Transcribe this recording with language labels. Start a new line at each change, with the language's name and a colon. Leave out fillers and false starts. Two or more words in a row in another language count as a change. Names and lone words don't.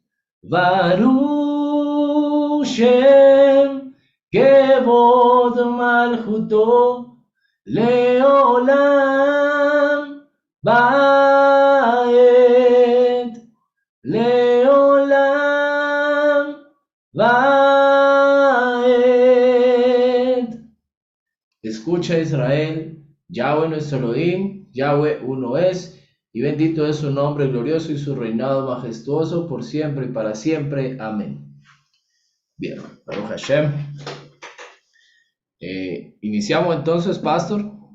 Hebrew: ברוך שם כבוד מלכותו לעולם ועד. לעולם ועד.
Spanish: Escucha Israel, Yahweh nuestro Elohim, Yahweh uno es, y bendito es su nombre glorioso y su reinado majestuoso por siempre y para siempre. Amén. Bien,
Hebrew: ברוך השם.
Spanish: Iniciamos entonces, pastor.